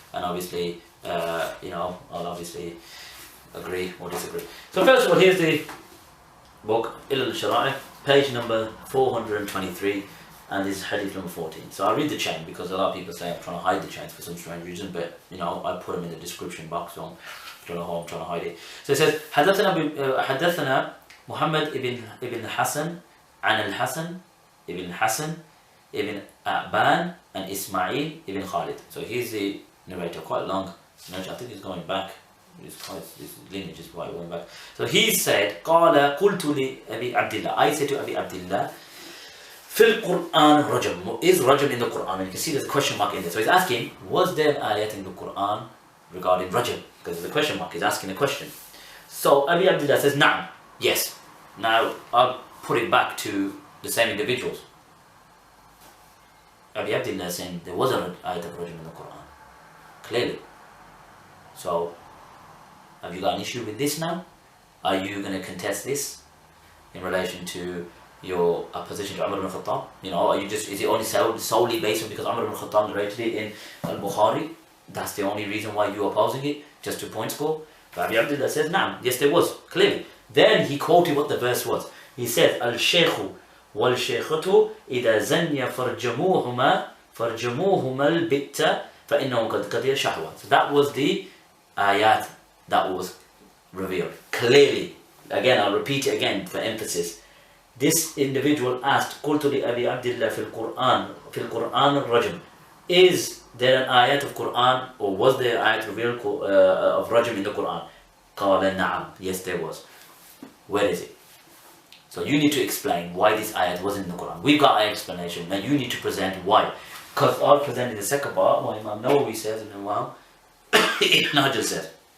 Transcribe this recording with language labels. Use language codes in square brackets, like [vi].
[en] And obviously, you know, I'll obviously agree or disagree. So first of all, here's the book, Ilal al-Shara'i, page number 423, and this is hadith number 14. So I'll read the chain because a lot of people say I'm trying to hide the chains for some strange reason, but you know, I put them in the description box, so I don't know how I'm trying to hide it. So it says, [ar] حدثنا محمد ابن حسن عن الحسن ابن حسن ابن أعبان and Ismail ibn Khalid. [en] So he's the narrator, quite long. I think he's going back. His lineage is quite going back. So he said, [ar] قال قلت لأبي عبد الله, [en] I said to Abi Abdullah, [ar] في القرآن رجم. [en] Is rajam in the Quran? And you can see there's a question mark in there. So he's asking, was there an ayat in the Quran regarding rajam? Because there's a question mark. He's asking a question. So Abi Abdullah says, نعم. Yes. Now I'll put it back to the same individuals. Abi Abdullah is saying there was an ayat of rajam in the Quran. Clearly. So have you got an issue with this now? Are you going to contest this in relation to your opposition to Umar ibn Khattab? You know, are you just, is it only solely based on because Umar ibn Khattab narrated it in Al-Bukhari? That's the only reason why you're opposing it? Just to point score? But Abi Abdullah says, nah, yes there was, clearly. Then he quoted what the verse was. [ar] He said, Al-Shaykhu wal-Shaykhatu إِذَا زَنْيَ فَرْجَمُوهُمَا الْبِتَّ فَإِنَّهُمْ قَدْ قَدِيَ شَهْوَةً. [en] So that was the ayat that was revealed. Clearly, again, I'll repeat it again for emphasis. [ar] This individual asked, قُلْتُ لِأَبِي عَبْدِ اللَّهِ فِي الْقُرْآنِ الرَّجْمِ. [en] Is there an ayat of Qur'an, or was there an ayat revealed of rajm in the Qur'an? [ar] قَالَ نَعَمْ. [en] Yes, there was. Where is it? So you need to explain why this ayat wasn't in the Qur'an. We've got an explanation, and you need to present why. Because I'll present in the second part what Imam Nawawi says, and then wow, Ibn Hajar says.